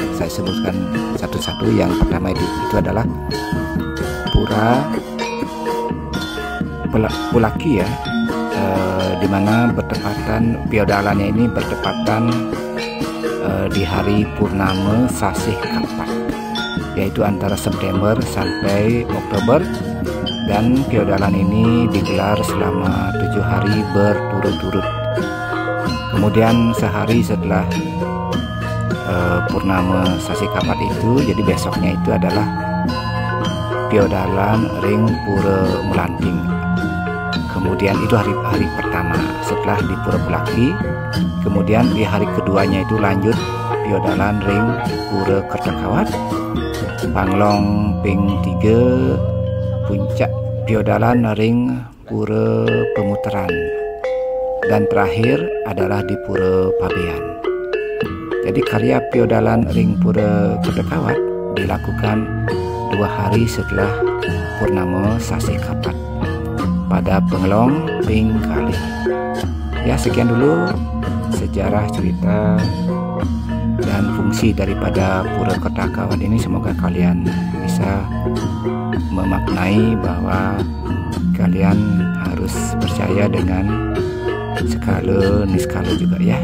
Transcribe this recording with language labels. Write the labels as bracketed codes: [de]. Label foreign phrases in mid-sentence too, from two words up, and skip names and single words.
[id] Saya sebutkan satu-satu. Yang pertama itu adalah Pura Pulaki ya, di mana bertepatan feodalannya ini bertepatan di hari purnama [ban] Sasih Kapat, [id] yaitu antara September sampai Oktober, dan feodalan ini digelar selama 7 hari berturut-turut. Kemudian sehari setelah purnama [ban] sasi kapat [id] itu, jadi besoknya itu adalah [ban] piodalan ring pura [id] Melanting. Kemudian itu hari pertama setelah di Pura Bulaki. Kemudian di hari keduanya itu lanjut [ban] piodalan ring pura [id] Kertakawat, [ban] Panglong ping [id] 3, puncak [ban] piodalan ring pura [id] Pemutaran, dan terakhir adalah di Pura Pabean. Jadi karya [ban] piodalan ring pura [id] Kertakawat dilakukan 2 hari setelah [ban] purnama sasi kapat [id] pada [ban] Penglong ping kali. [id] Ya, sekian dulu sejarah, cerita, dan fungsi daripada Pura Kertakawat ini. Semoga kalian bisa memaknai bahwa kalian harus percaya dengan [ban] skala niskala [id] juga ya.